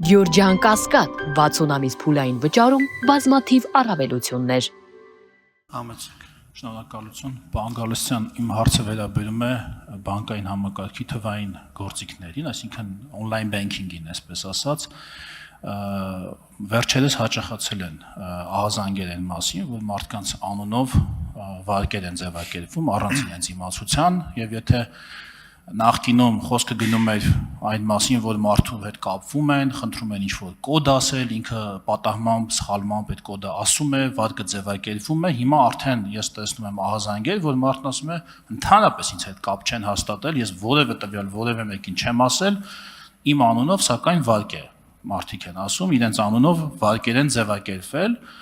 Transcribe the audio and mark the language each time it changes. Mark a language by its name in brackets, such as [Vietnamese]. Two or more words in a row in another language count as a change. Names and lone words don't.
[Armenian] Գյորջյան Կասկադ 60 ամիս փուլային վճարում բազմաթիվ առավելություններ։ Համեցեք, շնորհակալություն։ Պարոն Գալստյան, իմ հարցը վերաբերում է բանկային համակարգի թվային գործիքներին, այսինքն [English] on-line banking- [Armenian] ին, այսպես ասած, վերջերս հաճախացել են ահազանգեր են մասին, որ մարդկանց անունով վարկեր են ձևակերպվում առանց իրենց իմացության, եւ եթե նախկինում խոսքը գնում էր այն մասին, որ մարդու հետ կապվում են, խնդրում են ինչ-որ կոդ ասել, ինքը պատահմամբ, սխալմամբ այդ կոդը ասում է, վարկը ձևակերպվում է, հիմա արդեն ես տեսնում եմ ահազանգեր, որ մարդն ասում է, ընդհանրապես ինձ հետ կապ չեն հաստատել, ես որևէ տվյալ որևէ մեկին չեմ ասել, իմ անունով սակայն վարկ է, մարդիկ են ասում, իրենց անունով վարկեր են ձևակերպվել,